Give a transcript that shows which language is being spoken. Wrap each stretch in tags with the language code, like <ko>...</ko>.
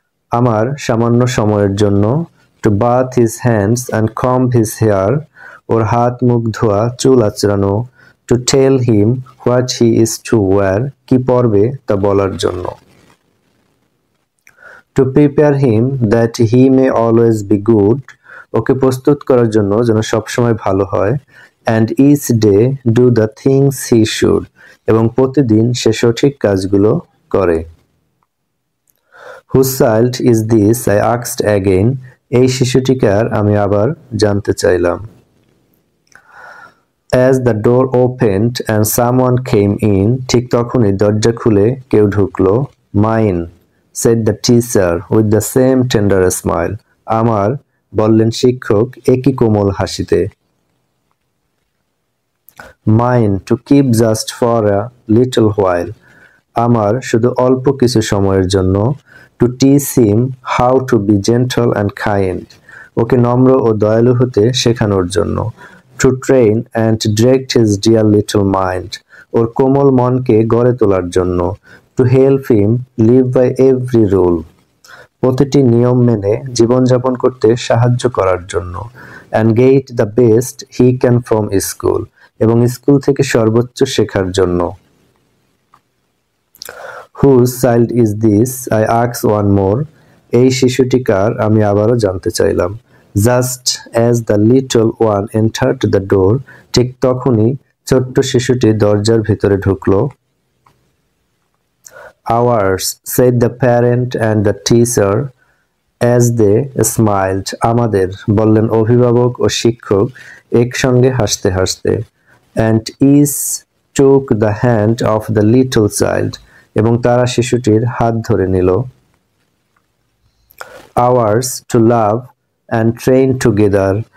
<bn>আমার সামান্য সময়ের জন্য।</bn> <en>To bath his hands and comb his hair.</en> <bn>ওর হাত মুখ ধোয়া চুল আঁচড়ানো।</bn> <en>To tell him what he is to wear.</en> <bn>কি পরবে তা বলার জন্য।</bn> <en>To prepare him that he may always be good.</en> <bn>ওকে প্রস্তুত করার জন্য যেন সবসময় ভালো হয়।</bn> <en>And each day do the things he should.</en> <bn>এবং প্রতিদিন সে সঠিক কাজগুলো করে।</bn> <en>Whose child is this? I asked again.</en> <bn>এই শিশুটি কার? আমি আবার জানতে চাইলাম।</bn> <en>As the door opened and someone came in.</en> <bn>ঠিক তখনই দরজা খুলে কেউ ঢুকলো।</bn> <en>Mine, said the teacher with the same tender smile.</en> <bn>আমার, বললেন শিক্ষক একই কোমল হাসিতে।</bn> <en>Mine, to keep just for a little while.</en> <bn>আমার, শুধু অল্প কিছু সময়ের জন্য।</bn> <en>To teach him how to be gentle and kind.</en> <bn>ওকে নম্র ও দয়ালু হতে শেখানোর জন্য।</bn> <en>To train and direct his dear little mind.</en> <bn>ওর কোমল মনকে গড়ে তোলার জন্য।</bn> <en>To help him live by every rule.</en> <bn>প্রতিটি নিয়ম মেনে জীবনযাপন করতে সাহায্য করার জন্য।</bn> <en>And get the best he can from school.</en> <bn>এবং স্কুল থেকে সর্বোচ্চ শেখার জন্য।</bn> <en>Whose child is this? I asked one more.</en> <bn>এই শিশুটি কার? আমি আবারও জানতে চাইলাম।</bn> <en>Just as the little one entered the door.</en> <bn>ঠিক তখনই ছোট্ট শিশুটি দরজার ভিতরে ঢুকলো।</bn> <en>Ours, said the parent and the teacher as they smiled.</en> <bn>আমাদের, বললেন অভিভাবক ও শিক্ষক একসঙ্গে হাসতে হাসতে।</bn> <en>And each took the hand of the little child.</en> <bn>এবং তারা শিশুটির হাত ধরে নিল।</bn> <en>Ours, to love and train together.</en>